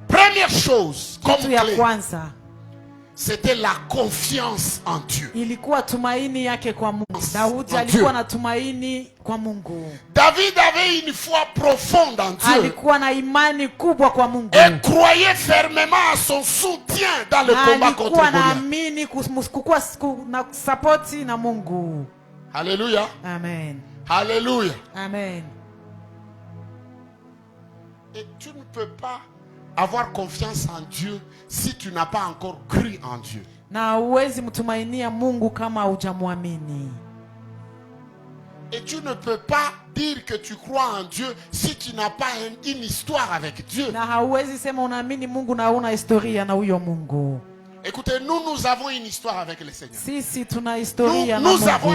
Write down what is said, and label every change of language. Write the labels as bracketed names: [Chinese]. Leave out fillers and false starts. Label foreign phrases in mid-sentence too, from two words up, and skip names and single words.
[French] première chose, comme [Swahili] Kitu ya [French] clé, [Swahili] kwanza [French] c'était la confiance en Dieu. [Swahili] ilikuwa tumaini yake kwa Mungu. Daudi [French] En [Swahili] alikuwa [French] Dieu. [Swahili] na tumaini kwa Mungu. [French] David avait une foi profonde en Dieu [Swahili] Alikuwa na imani kubwa kwa Mungu. [French] et croyait fermement à son soutien dans le [Swahili] Na [French] combat contre [Swahili] alikuwa [French] Goliath. [Swahili] naamini kukuwa na sapoti na Mungu. [French] Alléluia. Amen. Alléluia. Amen. Et tu ne peux pas avoir confiance en Dieu si tu n'as pas encore cru en Dieu. [Swahili] Na huwezi mtumainia Mungu kama hujamwamini. [French] Et tu ne peux pas dire que tu crois en Dieu si tu n'as pas une histoire avec Dieu. [Swahili] Na hauwezi sema unaamini Mungu na huna historia na huyo Mungu. [French] Écoutez, nous avons une histoire avec le Seigneur. [Swahili] Sisi tuna historia na [French] Nous avons un